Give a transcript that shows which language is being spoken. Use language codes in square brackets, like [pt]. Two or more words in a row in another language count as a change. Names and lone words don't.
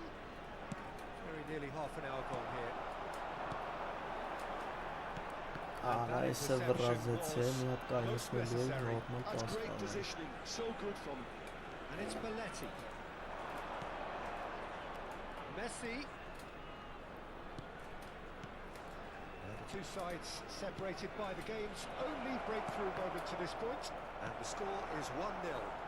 [en] Very nearly half an hour gone here. [hy] Արա էսը վռազեցի, մի հատ կայնացնելու էի նորմալ [en] That's [hy] պաս [en] great [hy] տալ։ [en] positioning, so good from him. And it's Belletti. Messi. The two sides separated by the game's only breakthrough moment to this point. And the score is 1-0.